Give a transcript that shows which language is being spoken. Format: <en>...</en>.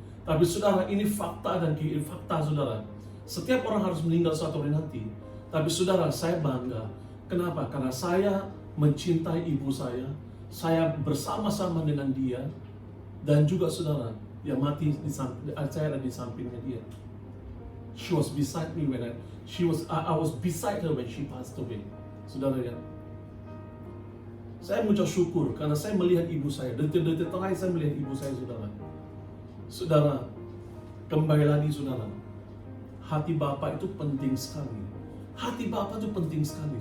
<id>Tapi saudara, ini fakta dan fakta saudara. Setiap orang harus meninggal suatu hari nanti. Tapi saudara, saya bangga. Kenapa? Karena saya mencintai ibu saya bersama-sama dengan dia, dan juga saudara, yang mati saya ada di sampingnya dia.</id> <en>She was beside me when I was beside her when she passed away.</en> <id>Saudara ya. Saya mengucap syukur karena saya melihat ibu saya. Detik-detik terakhir saya melihat ibu saya, saudara. Saudara, kembali lagi saudara. Hati Bapak itu penting sekali. Hati Bapak itu penting sekali.</id>